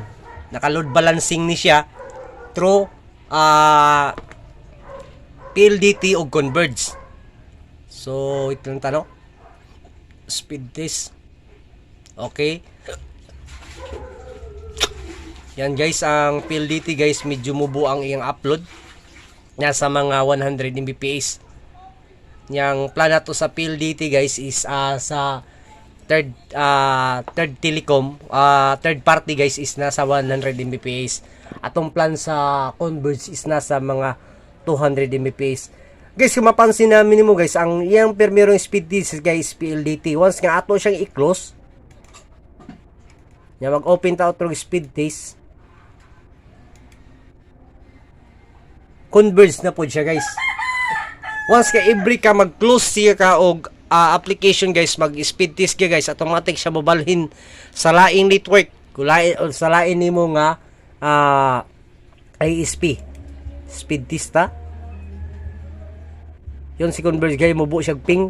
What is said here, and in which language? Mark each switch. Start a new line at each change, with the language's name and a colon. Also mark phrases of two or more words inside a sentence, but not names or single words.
Cebuano: Naka-
English: load balancing
Cebuano: ni siya through PLDT o Converge. So ito lang tano.
English: Speed test.
Filipino: Okay. Yan guys, ang PLDT guys,
Cebuano: medyo mubo ang iyang upload. Nasa mga 100 Mbps. Yang plan nato sa PLDT guys is sa
English: third telecom, third party
Cebuano: guys is nasa 100 Mbps. Atong plan sa Converge is nasa mga 200 Mbps. Guys, kung mapansin namin mo guys, ang iyang permerong
English: speed test
Cebuano: guys PLDT. Once nga ato siyang i-close, nya mag-open ta outro
English: speed test.
Filipino: Converge na po siya guys.
Cebuano: Once ka every ka mag-close siya ka og application guys, mag-speed test ka guys, automatic siya mobalhin sa laing network. Sa lain nimo nga ISP.
English: Speed test
Cebuano: ta. Yon si Converge guys, mubo siya ping.